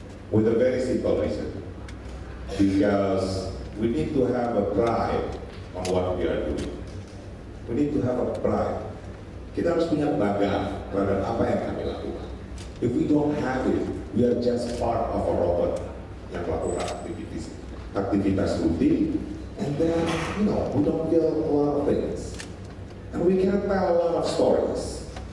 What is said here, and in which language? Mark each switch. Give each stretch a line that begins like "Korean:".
English: with a very simple reason. Because we need to have a pride on what we are doing. We need to have a pride.
Indonesian: Kita harus punya kebanggaan terhadap apa yang kami lakukan.
English: If we don't have it, we are just part of a robot
Indonesian: yang melakukan aktivitas rutin,
English: and then, we don't feel a lot of things. And we can tell a lot of stories.